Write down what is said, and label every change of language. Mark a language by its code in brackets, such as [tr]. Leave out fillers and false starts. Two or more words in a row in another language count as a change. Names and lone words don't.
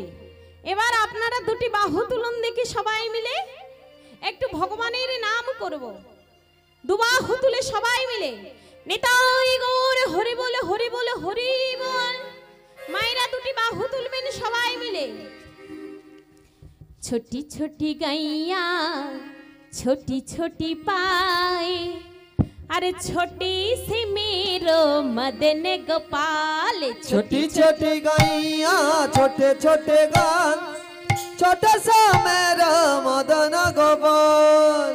[bn] এবার আপনারা দুটি বাহু তুলুন দেখি সবাই মিলে, একটু ভগবানের নাম করব। দুবাহু তুলে সবাই মিলে নিতাই গৌর হরি বলে হরি বলে হরি বল। মায়েরা দুটি বাহু তুলবেন সবাই মিলে। [hi] छोटी छोटी गैया छोटी छोटी पाए, अरे छोटी सी मेरो मदन गोपाल। छोटी छोटी गैया छोटे छोटे गान, छोटा सा मेरा मदन गोपाल।